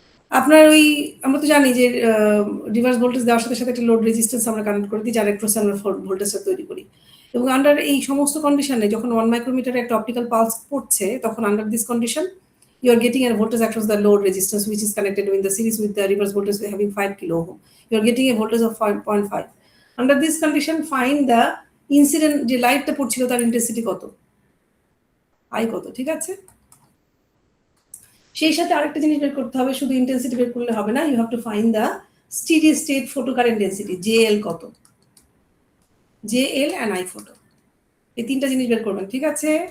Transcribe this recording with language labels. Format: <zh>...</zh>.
<bn>আপনার ওই আমরা তো জানি যে রিভার্স ভোল্টেজ দেওয়ার সাথে সাথে একটা লোড রেজিস্ট্যান্স আমরা কানেক্ট করে দিই, যার অ্যাক্রসে আমরা ভোল্টেজটা তৈরি করি। এবং আন্ডার এই সমস্ত কন্ডিশনে যখন 1 মাইক্রোমিটারে একটা অপটিক্যাল পালস পড়ছে, তখন</bn> <en>Under this condition you are getting a voltage across the load resistance which is connected in the series with the reverse voltage having 5 kilo ohm. You are getting a voltage of 5.5. Under this condition, find the incident</en> <bn>যে লাইটটা পড়ছিল তার intensity কত, I কত, ঠিক আছে? সেই সাথে আরেকটা জিনিস বের করতে হবে, শুধু ইন্টেন্সিটি বের করলে হবে না,</bn> <en>you have to find the steady state photocurrent density,</en> <bn>JL কত, জেএল এন্ড আই ফটো, এই তিনটা জিনিস বের করবেন, ঠিক আছে?</bn>